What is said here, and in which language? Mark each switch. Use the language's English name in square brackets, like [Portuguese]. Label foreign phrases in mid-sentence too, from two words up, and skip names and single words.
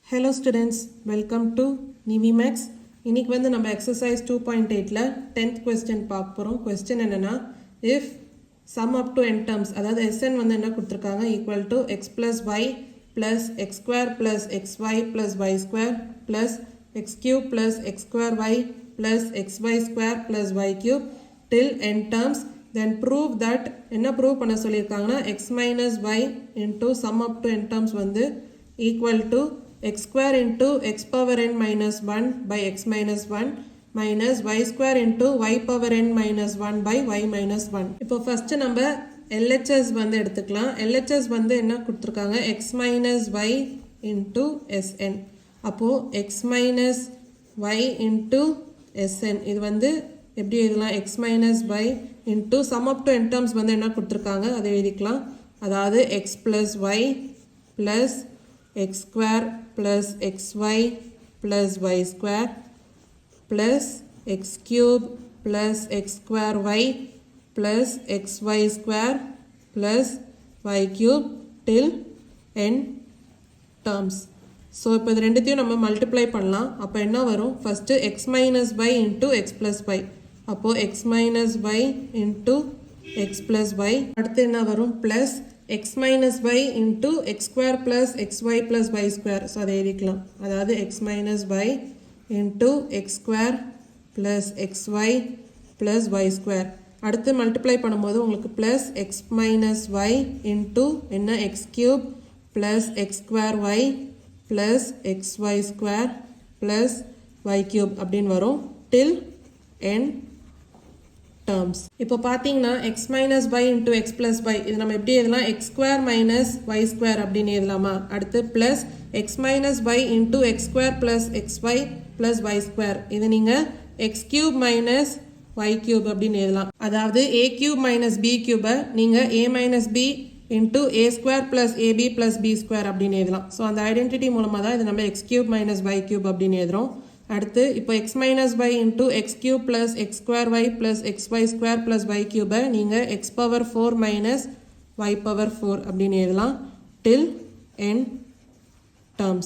[English] Hello students, welcome to NiveMaths. [Tamil] இன்னைக்கு வந்து நம்ம exercise 2.8ல [English] 10th question [Tamil] பார்க்க போறோம். question என்னன்னா, [English] if sum up to n terms, [Tamil] அதாவது Sn வந்து என்ன கொடுத்திருக்காங்க, [English] equal to x plus y plus x square plus xy plus y square plus x cube plus x square y plus xy square plus y cube till n terms, then prove that [Tamil] என்ன prove பண்ண சொல்லியிருக்காங்கன்னா, [English] x minus y into sum up to n terms வந்து equal to x square into x power n minus 1 by x minus 1 minus y square into y power n minus 1 by y minus 1. இப்போ first நம்ம LHS [Tamil] வந்து எடுத்துக்கலாம். [English] LHS [Tamil] வந்து என்ன கொடுத்திருக்காங்க, [English] x minus y into Sn. அப்போ x minus y into Sn. [Tamil] இது வந்து எப்படி எழுதலாம், [English] x minus y into sum up to n terms [Tamil] வந்து என்ன கொடுத்திருக்காங்க, அதை எழுதிக்கலாம். [English] அதாவது x plus y plus x square plus xy plus y square plus x cube plus x square y plus xy square plus y cube till n terms. [Tamil] So இப்போ இது ரெண்டுத்தையும் நம்ம மல்டிப்ளை பண்ணலாம். அப்போ என்ன வரும், [English] ஃபர்ஸ்ட் x minus y into x plus y. அப்போ x minus y into x plus y. [Tamil] அடுத்து என்ன வரும், [English] plus x minus y into x square plus xy plus y square. So [Tamil] அதை எழுதிக்கலாம். [English] அதாவது x minus y into x square plus xy plus y square. [Tamil] அடுத்து மல்டிப்ளை பண்ணும்போது உங்களுக்கு [English] plus x minus y into என்ன x cube plus x square y plus xy square plus y cube [Tamil] அப்படின்னு வரும் [English] till n terms. [Tamil] இப்போ பார்த்தீங்கன்னா [English] x minus y into x plus y, [Tamil] இது நம்ம எப்படி எழுதலாம், [English] x square minus y square [Tamil] அப்படின்னு எழுதலாமா. [English] அடுத்து plus x minus y into x square plus xy plus y square, [Tamil] இது நீங்க [English] x cube minus y cube [Tamil] அப்படின்னு எழுதலாம். [English] அதாவது a cube minus b cube நீங்க a minus b into a square plus ab plus b square [Tamil] அப்படின்னு எழுதலாம். ஸோ அந்த ஐடென்டிட்டி மூலமாக தான் இது நம்ம [English] x cube minus y cube [Tamil] அப்படின்னு எழுதுறோம். அடுத்து இப்போ [English] x minus y into x cube plus x square y plus xy square plus y cube நீங்கள் x power 4 minus y power 4 [Tamil] அப்படின்னு எழுதலாம் [English] till n terms.